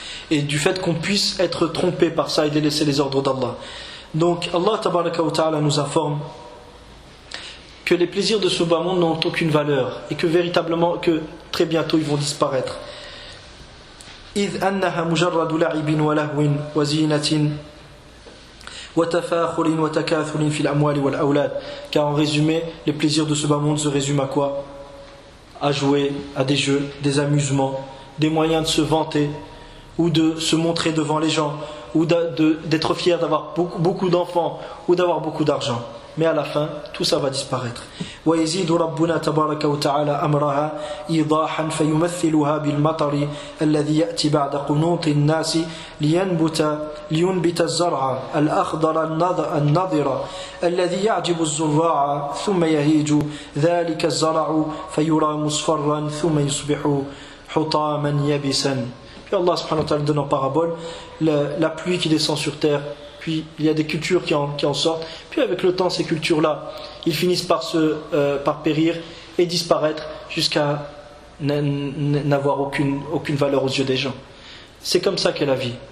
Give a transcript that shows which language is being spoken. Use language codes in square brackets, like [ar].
[fr] Et du fait qu'on puisse être trompé par ça et délaisser les ordres d'Allah. Donc Allah tabaraka wa ta'ala nous informe que les plaisirs de ce bas monde n'ont aucune valeur et que véritablement, que très bientôt ils vont disparaître. [ar] إِذْ أَنَّهَا مُجَرَّدُ لَعِبٍ وَلَهْوٍ وَزِينَةٍ وتفاخر وتكاثر في الأموال والأولاد. [fr] Car en résumé, les plaisirs de ce bas monde se résument à quoi? À jouer, à des jeux, des amusements, des moyens de se vanter ou de se montrer devant les gens, ou d'être fier d'avoir beaucoup d'enfants ou d'avoir beaucoup d'argent. Mais à la fin, tout ça va disparaître. [ar] ويزيد ربنا تبارك وتعالى أمرها إيضاحا فيمثلها بالمطر الذي يأتي بعد قنوط الناس لينبت الزرع الأخضر النضر الذي يعجب الزراع ثم يهيج ذلك الزرع فيرى مصفرا ثم يصبح حطاما يبسا. [fr] Puis Allah subhanahu wa ta'ala donne en parabole la pluie qui descend sur terre, puis il y a des cultures qui en sortent, puis avec le temps ces cultures là ils finissent par périr et disparaître jusqu'à n'avoir aucune valeur aux yeux des gens. C'est comme ça qu'est la vie.